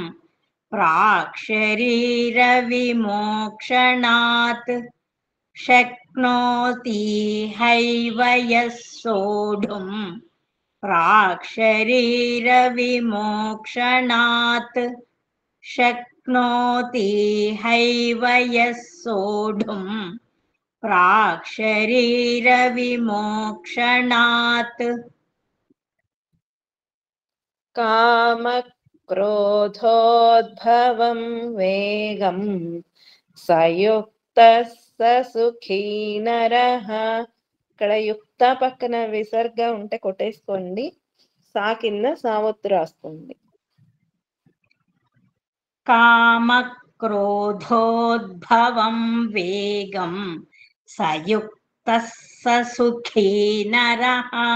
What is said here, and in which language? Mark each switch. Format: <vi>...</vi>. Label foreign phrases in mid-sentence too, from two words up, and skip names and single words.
<sa>प्राक्शरीरविमोक्षणात् शक्नोति हैव यः सोढुं प्राक्शरीरविमोक्षणात् शक्नोति हैव यः सोढुं प्राक्शरीरविमोक्षणात् कामक्रोधोद्भवं वेगम् సయుక్తః స సుఖీ నరః.</sa> <te>ఇక్కడ యుక్త పక్కన విసర్గ ఉంటే కొట్టేసుకోండి. సా కింద సావత్తు రాస్తుంది.</te> <sa>కామక్రోధోద్భవం వేగం సయుక్తః స సుఖీ నరః.</sa>